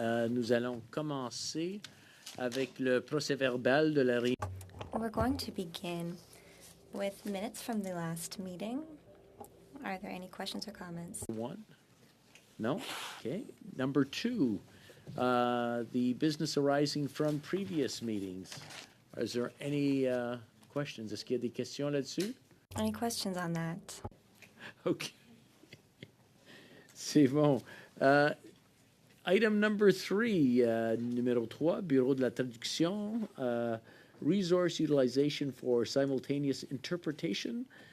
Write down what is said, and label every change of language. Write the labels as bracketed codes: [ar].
[fr] nous allons commencer avec le procès-verbal de la réunion. [en] We're going to begin with minutes from the last meeting. Are there any questions or comments? One? No? Okay. Number two, the business arising from previous meetings. Is there any questions? [fr] Est-ce qu'il y a des questions là-dessus? [en] Any questions on that? OK. [fr] C'est bon. [en] Item number three, [fr] numéro 3, [en] Bureau de la traduction, resource utilization for simultaneous interpretation.